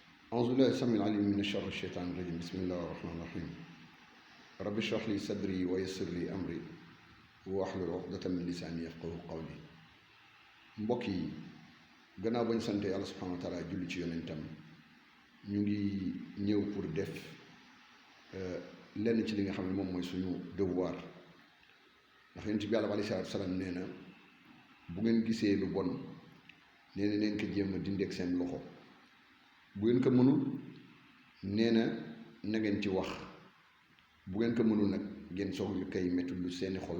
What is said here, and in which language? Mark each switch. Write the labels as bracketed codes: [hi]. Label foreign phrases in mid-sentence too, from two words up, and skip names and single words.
[ar] أعوذ بالله السميع العليم من الشر الشيطان الرجيم بسم الله الرحمن الرحيم رب اشرح لي صدري ويسر لي أمري واحلul عقدة من لساني يفقهوا قولي. [wo] mbokk yi gannaaw bañ sante yàlla [ar] سبحانه وتعالى [wo] julli ci yonentam ñu ngi ñëw pour def lenn ci li nga xam ne moom mooy suñu devoir ndax yonent bi yàlla [ar] عليه الصلاة والسلام [wo] nee na bu ngeen gisee lu bon nee na neen ko jéem a dindi ak seen loxo, bu ngeen ko mënul nee na na ngeen ci wax, bu ngeen ko mënul nag ngeen soxla kay métti lu seeni xol.